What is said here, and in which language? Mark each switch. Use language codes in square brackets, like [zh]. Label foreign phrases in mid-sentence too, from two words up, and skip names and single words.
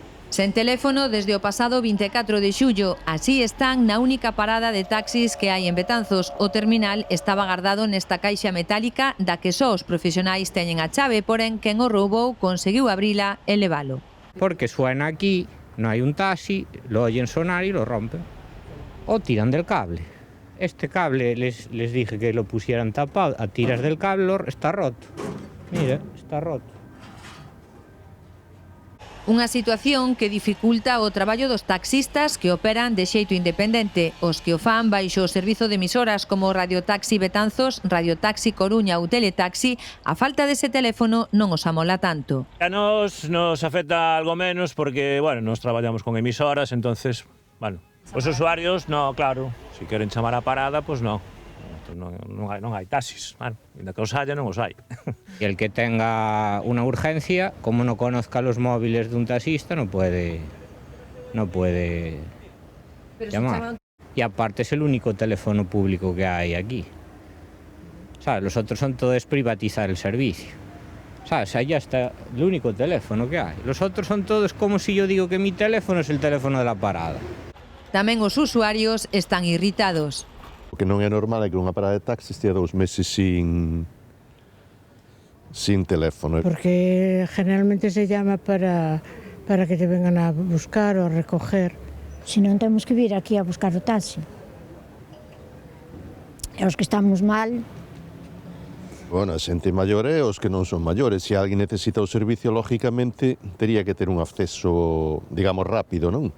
[gl] Sen teléfono desde o pasado 24 de xullo. Así están na única parada de taxis que hai en Betanzos. O terminal estaba guardado nesta caixa metálica da que só os profesionais teñen a chave, porén quen o roubou conseguiu abrila e levalo. [es] Porque suena aquí, no hai un taxi, lo oyen sonar y lo rompen. O tiran del cable. Este cable les dije que lo pusieran tapado, a tiras del cable está roto. Mira, está roto. [gl] Unha situación que dificulta o traballo dos taxistas que operan de xeito independente. Os que o fan baixo o servizo de emisoras como Radio Taxi Betanzos, Radio Taxi Coruña ou Teletaxi, a falta dese teléfono non os amola tanto. A nos afecta algo menos porque, bueno, nos traballamos con emisoras, entonces, bueno, os usuarios, no, claro, si queren chamar a parada, pues no. Non hai taxis, bueno, ainda que os haya, non os hai. [es] Y el que tenga una urgencia, como no conozca los móviles de un taxista, no puede llamar. Y aparte es el único teléfono público que hay aquí. ¿Sabes? Los otros son todo es privatizar el servicio. ¿Sabes? Allá está el único teléfono que hay. Los otros son todos como si yo digo que mi teléfono es el teléfono de la parada. [gl] Tamén os usuarios están irritados. O que non é normal é que unha parada de taxis tea 2 meses sin teléfono. [es] Porque generalmente se llama para que te vengan a buscar ou a recoger. [gl] Se non temos que vir aquí a buscar o taxi. E os que estamos mal... Bueno, a xente maior é os que non son maiores. Se alguén necesita o servicio, lógicamente, tería que ter un acceso, digamos, rápido, non?